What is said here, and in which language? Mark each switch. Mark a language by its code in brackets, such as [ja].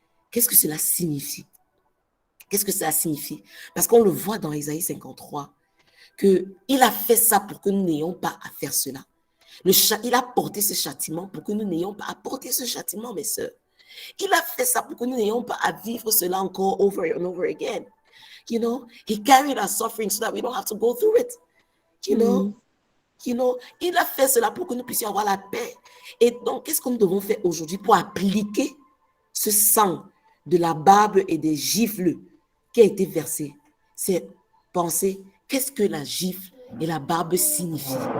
[fr] Qu'est-ce que cela signifie? Qu'est-ce que cela signifie? Parce qu'on le voit dans Ésaïe 53, qu'il a fait ça pour que nous n'ayons pas à faire cela. Il a porté ce châtiment pour que nous n'ayons pas à porter ce châtiment, mes sœurs. Il a fait ça pour que nous n'ayons pas à vivre cela encore [en] over and over again. You know, he carried our suffering so that we don't have to go through it. [fr] You know, il a fait cela pour que nous puissions avoir la paix. Et donc, qu'est-ce que nous devons faire aujourd'hui pour appliquer ce sang de la barbe et des gifles qui a été versé? C'est penser, qu'est-ce que la gifle et la barbe signifient?